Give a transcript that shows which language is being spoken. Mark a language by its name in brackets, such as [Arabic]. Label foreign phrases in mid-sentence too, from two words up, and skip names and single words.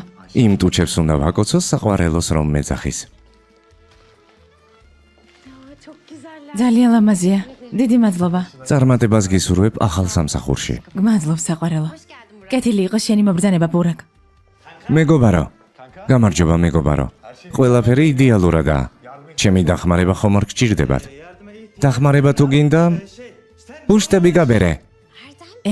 [Georgian] იმ ტუჩებს უნდა ვაკოცოს საყვარელოს რომ მეძახის. [Turkish] Ya çok güzeller. [Georgian] ძალიან ლამაზია. დიდი მადლობა. წარმატებას გისურვებ ახალ სამსახურში. გმადლობ საყვარელო. კეთილი იყო შენი მობრძანება ბურაკ. მეგობარო. გამარჯობა მეგობარო. ყველაფერი იდეალურადაა. ჩემი დახმარება ხომ არ გჭირდებათ. დახმარება თუ გინდა, უშტები გაბერე.